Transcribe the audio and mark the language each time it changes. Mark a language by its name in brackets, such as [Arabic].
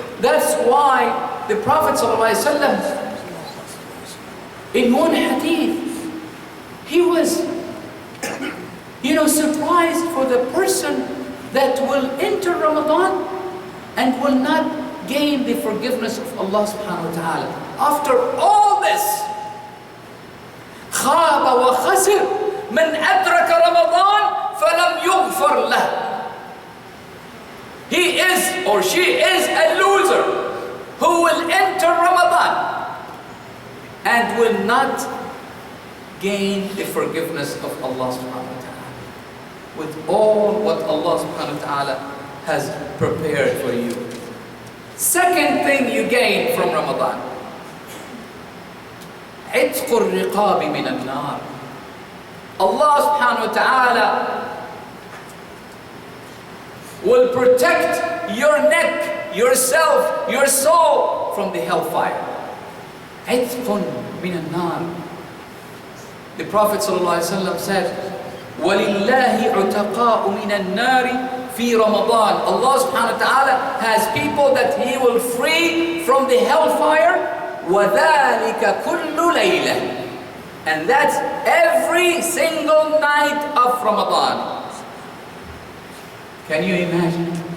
[English] That's why the Prophet ﷺ, in one hadith, he was, surprised for the person that will enter Ramadan and will not gain the forgiveness of Allah subhanahu wa ta'ala. After all this, [Arabic] خاب وخسر من أدرك رمضان فلم يغفر له. [English] He is or she is a loser who will enter Ramadan and will not gain the forgiveness of Allah subhanahu wa ta'ala with all what Allah subhanahu wa ta'ala has prepared for you. Second thing you gain from Ramadan, [Arabic] عتق الرقاب من النار. [English] Allah subhanahu wa ta'ala will protect your neck, yourself, your soul from the hellfire. [Arabic] عتق من النار. [English] The Prophet ﷺ said, [Arabic] وَلِلَّهِ عُتَقَاءُ مِنَ النَّارِ فِي رَمَضَانِ. [English] Allah subhanahu wa ta'ala has people that He will free from the hellfire. [Arabic] وَذَلِكَ كُلُّ لَيْلَةٍ. [English] And that's every single night of Ramadan. Can you imagine?